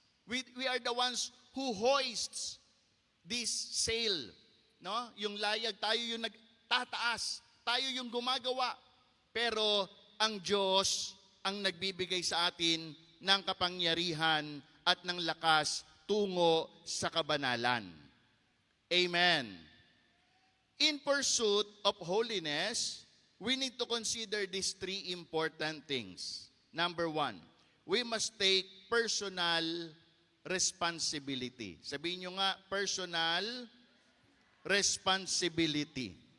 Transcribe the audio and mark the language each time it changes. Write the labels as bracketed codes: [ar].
[en] We are the ones who hoists this sail. [tl] No? Yung layag, tayo yung nagtataas. Tayo yung gumagawa. Pero ang Diyos ang nagbibigay sa atin ng kapangyarihan at ng lakas tungo sa kabanalan. Amen. [en] In pursuit of holiness, we need to consider these three important things. Number one, we must take personal responsibility. [tl] Sabihin nyo nga, personal responsibility.